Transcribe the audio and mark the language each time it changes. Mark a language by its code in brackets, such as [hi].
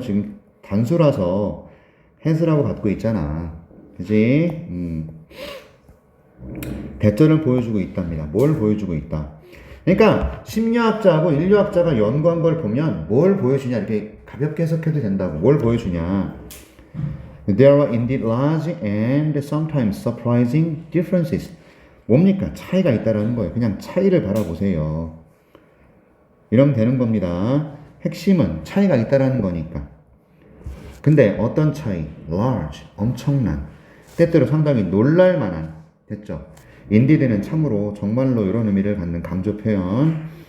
[ko] 지금 단수라서 has라고 받고 있잖아. 그지? 대절을 보여주고 있답니다. 뭘 보여주고 있다? 그러니까 심리학자하고 인류학자가 연구한 걸 보면 뭘 보여주냐 이렇게 가볍게 해석해도 된다고. 뭘 보여주냐? [en] There are indeed large and sometimes surprising differences. [ko] 뭡니까? 차이가 있다라는 거예요. 그냥 차이를 바라보세요. 이러면 되는 겁니다. 핵심은 차이가 있다라는 거니까. 근데 어떤 차이? large, 엄청난. 때때로 상당히 놀랄만한. 됐죠? indeed는 참으로 정말로 이런 의미를 갖는 감조 표현.